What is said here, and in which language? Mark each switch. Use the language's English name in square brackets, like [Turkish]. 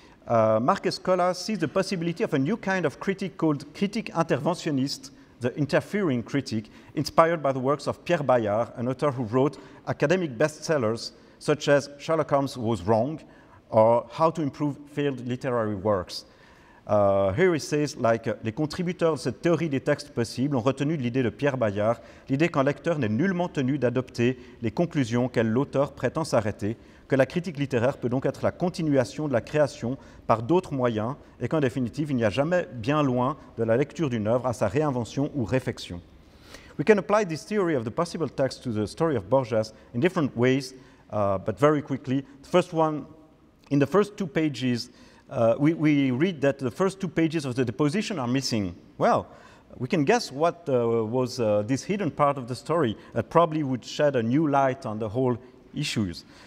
[English] Marc Escola sees the possibility of a new kind of critique called critique interventionniste, the interfering critique, inspired by the works of Pierre Bayard, an author who wrote academic bestsellers such as Sherlock Holmes Was Wrong or How to Improve Failed Literary Works. Here he says, like, [French] les contributeurs de cette théorie des textes possibles ont retenu de l'idée de Pierre Bayard, l'idée qu'un lecteur n'est nullement tenu d'adopter les conclusions auxquelles l'auteur prétend s'arrêter, que la critique littéraire peut donc être la continuation de la création par d'autres moyens, et qu'en définitive, il n'y a jamais bien loin de la lecture d'une œuvre à sa réinvention ou réfection. [English] We can apply this theory of the possible text to the story of Borges in different ways, but very quickly. The first one, in the first 2 pages, we read that the first 2 pages of the deposition are missing. Well, we can guess what was this hidden part of the story that probably would shed a new light on the whole issues.